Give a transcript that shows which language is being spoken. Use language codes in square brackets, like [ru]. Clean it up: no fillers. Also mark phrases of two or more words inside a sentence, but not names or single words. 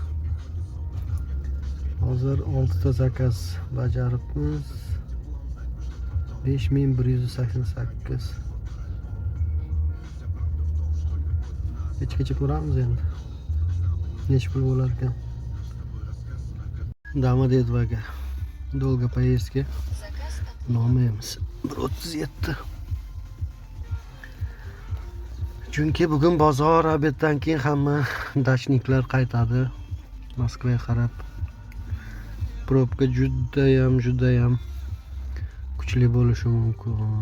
[uz] Hozir 6 ta zakaz bajaribmiz. 5188. Kechgacha ko'ramiz endi. Necha pul bo'lar ekan. Domodedovaga. [ru] Dolga поездка. Заказ от [uz] Nomaymiz 137. Chunki bugun bozor obeddan keyin hamma dachniklar qaytadi Moskvaga qarab. Probka judayam kuchli bo'lishi mumkin.